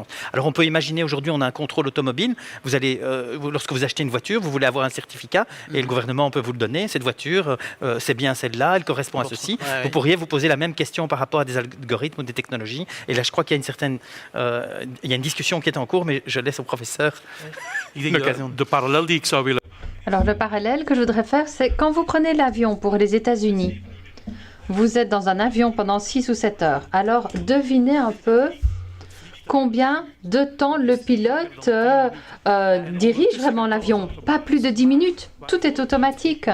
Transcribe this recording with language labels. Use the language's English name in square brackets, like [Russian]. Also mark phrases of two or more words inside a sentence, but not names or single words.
[French] Alors on peut imaginer aujourd'hui on a un contrôle automobile, vous allez, lorsque vous achetez une voiture, vous voulez avoir un certificat et le gouvernement peut vous le donner, cette voiture c'est bien celle-là, elle correspond à ceci. Vous pourriez vous poser la même question par rapport à des algorithmes ou des technologies, et là je crois qu'il y a une certaine il y a une discussion qui est en cours, mais je laisse au professeur l'occasion. [Dutch] De parallel die ik zou willen... [French] Alors le parallèle que je voudrais faire, c'est quand vous prenez l'avion pour les États-Unis, vous êtes dans un avion pendant 6 ou 7 heures. Alors, devinez un peu combien de temps le pilote dirige vraiment l'avion. Pas plus de 10 minutes. Tout est automatique.